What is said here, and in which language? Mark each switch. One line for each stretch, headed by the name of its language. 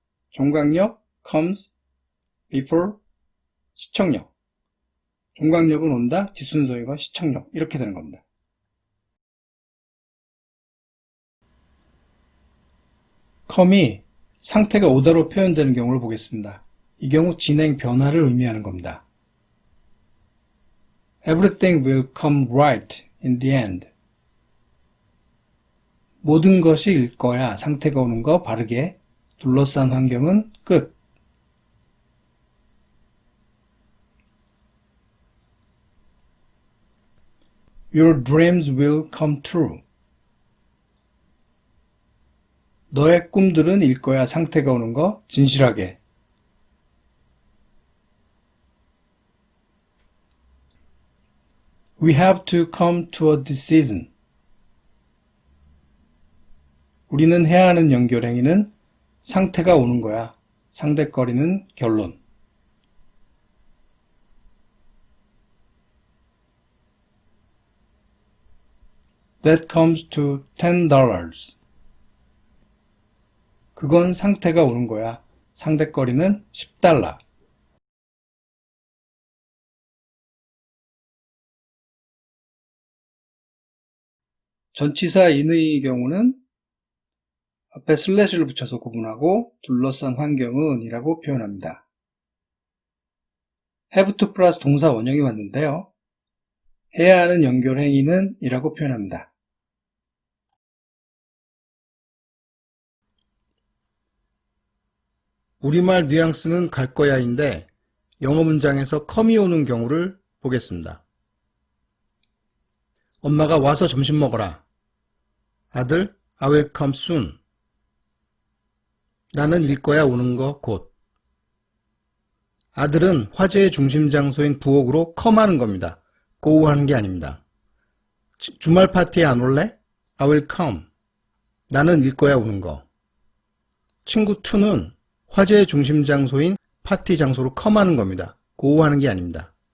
Korean: 종강역
English: comes before
Korean: 시청역, 종강역은 온다, 뒷순서인 건 시청역 이렇게 되는 겁니다. come이 상태가 오다로 표현되는 경우를 보겠습니다. 이 경우 진행 변화를 의미하는 겁니다.
English: Everything will come right in the end.
Korean: 모든 것이 일 거야. 상태가 오는 거 바르게. 둘러싼 환경은 끝.
English: Your dreams will come true.
Korean: 너의 꿈들은 일 거야. 상태가 오는 거 진실하게.
English: We have to come to a decision.
Korean: 우리는 해야 하는 연결행위는 상태가 오는 거야. 상대거리는 결론.
English: That comes to $10.
Korean: 그건 상태가 오는 거야. 상대거리는 $10. 전치사 in의 경우는 앞에 슬래시를 붙여서 구분하고 둘러싼 환경은 이라고 표현합니다. have to 플러스 동사 원형이 왔는데요. 해야 하는 연결행위는 이라고 표현합니다. 우리말 뉘앙스는 갈 거야인데 영어 문장에서 come이 오는 경우를 보겠습니다. 엄마가 와서 점심 먹어라.
English: 아들, I will come soon.
Korean: 나는 일 거야 오는 거 곧. 아들은 화제의 중심 장소인 부엌으로 come 하는 겁니다. go 하는 게 아닙니다. 주말 파티에 안 올래?
English: I will come.
Korean: 나는 일 거야 오는 거. 친구 2는 화제의 중심 장소인 파티 장소로 come 하는 겁니다. go 하는 게 아닙니다.